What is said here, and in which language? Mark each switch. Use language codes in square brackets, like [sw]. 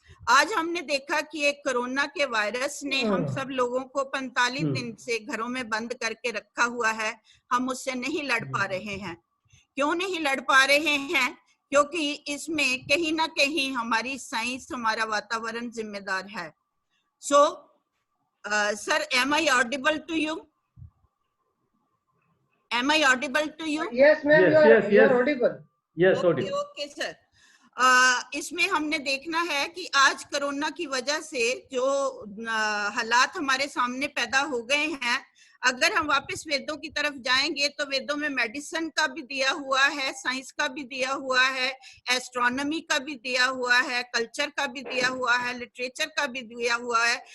[hi] आज हमने देखा कि एक कोरोना के वायरस ने हम सब लोगों को 45 दिन से घरों में बंद करके रखा हुआ है। हम उससे नहीं लड़ पा रहे हैं। क्यों नहीं लड़ पा रहे हैं? क्योंकि इसमें कहीं ना कहीं हमारी साइंस, हमारा वातावरण जिम्मेदार है। [en] Sir, am I audible to you? Am I audible to you? Yes, ma'am. You are audible. Yes, okay, okay, sir. [hi] इसमें हमने देखना है कि आज कोरोना की वजह से जो हालात हमारे सामने पैदा हो गए हैं, अगर हम वापस वेदों की तरफ जाएंगे तो वेदों में मेडिसिन का भी दिया हुआ है, साइंस का भी दिया हुआ है, एस्ट्रोनॉमी का भी दिया हुआ है, कल्चर का भी दिया हुआ है, लिटरेचर का भी दिया हुआ है।